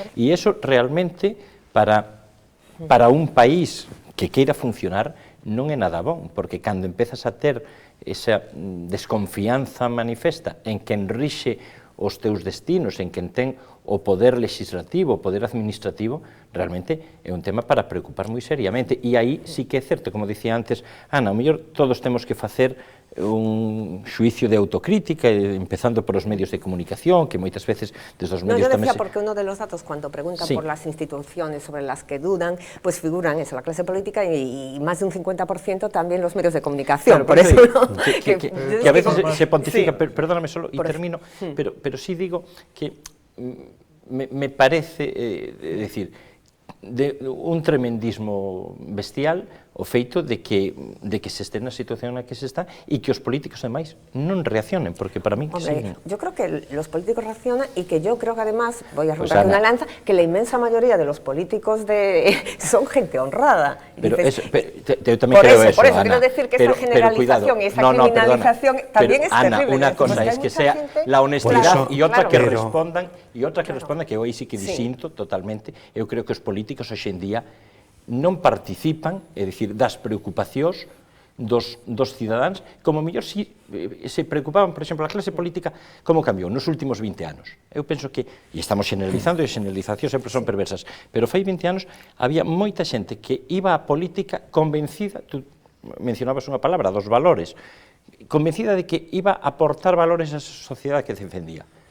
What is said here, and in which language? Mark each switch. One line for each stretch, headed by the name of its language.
Galician: E iso realmente para un país que queira funcionar non é nada bom, porque cando empezas a ter esa desconfianza manifesta en quen rixe os teus destinos, en quen ten o poder legislativo, o poder administrativo, realmente é un tema para preocupar moi seriamente. E aí sí que é certo, como dicía antes Ana, ao mellor todos temos que facer un xuicio de autocrítica, empezando por os medios de comunicación, que moitas veces desde os medios
Spanish: tamén... No, yo decía porque uno de los datos, cuando preguntan por las instituciones sobre las que dudan, pues figuran eso, la clase política y más de un 50% también los medios de comunicación. Claro, por eso, ¿no? que a veces se pontifica, perdóname solo, y termino, pero sí digo que me parece, decir, de un tremendismo bestial
Galician: o feito de que se este na situación na que se está e que os políticos, ademais, non reaccionen, porque para mí...
Spanish: Hombre, yo creo que los políticos reaccionan y que yo creo que además, voy a romper una lanza, que la inmensa mayoría de los políticos son gente honrada. Pero yo también creo eso, por eso quiero decir que esa generalización y esa criminalización también es terrible. Ana, una cosa es que sea la honestidad y otra que respondan, que hoy sí que disinto totalmente.
Galician: Eu creo que os políticos hoxe en día non participan, é dicir, das preocupacións dos cidadáns, como mellor se preocupaban, por exemplo, a clase política, como cambiou nos últimos 20 anos. Eu penso que, e estamos generalizando, e as generalizacións sempre son perversas, pero fai 20 anos había moita xente que iba á política convencida, tú mencionabas unha palabra, dos valores, convencida de que iba a aportar valores á sociedade que defendía.